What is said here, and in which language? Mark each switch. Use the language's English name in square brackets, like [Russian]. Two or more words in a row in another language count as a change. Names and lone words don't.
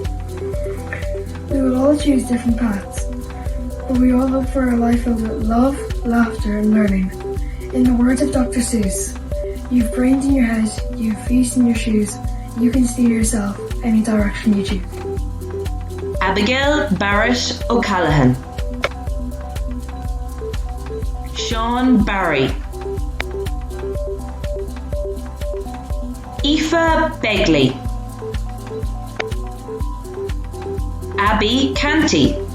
[English] We will all choose different paths, but we all hope for a life filled with love, laughter and learning. In the words of Dr. Seuss, you've brains in your head, you've feet in your shoes, you can steer yourself any direction you choose. Abigail Barrett O'Callaghan, Sean Barry, Aoife Begley, Abby Canty,